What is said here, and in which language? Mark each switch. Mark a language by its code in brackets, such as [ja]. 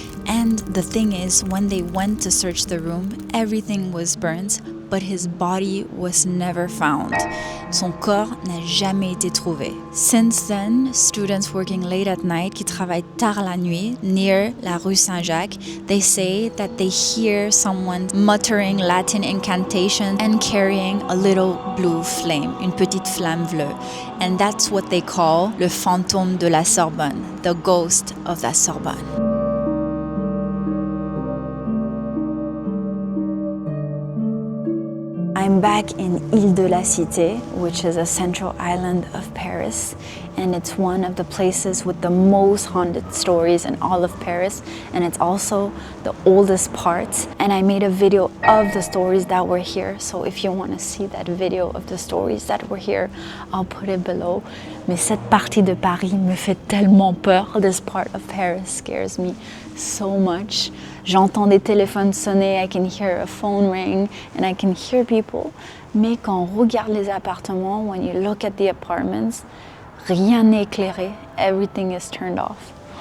[en] And the thing is, when they went to search the room, everything was burnt, but his body was never found. [fr] Son corps n'a jamais été trouvé. [en] Since then, students working late at night, [fr] qui travaillent tard la nuit, [en] near la rue Saint-Jacques, they say that they hear someone muttering Latin incantation and carrying a little blue flame, [fr] une petite flamme bleue. [en] And that's what they call [fr] le fantôme de la Sorbonne, [en] the ghost of la Sorbonne. I'm back in Ile de la Cité, which is a central island of Paris, and it's one of the places with the most haunted stories in all of Paris, and it's also the oldest part. And I made a video of the stories that were here, so if you want to see that video of the stories that were here, I'll put it below. [fr] Mais cette partie de Paris me fait tellement peur. [en] This part of Paris scares me so much. [fr] J'entends des téléphones sonner, [en] I can hear a phone ring, and I can hear people. [fr] Mais quand on regarde les appartements, [en] when you look at the apartments, [fr] rien n'est éclairé. [en] Everything is turned off.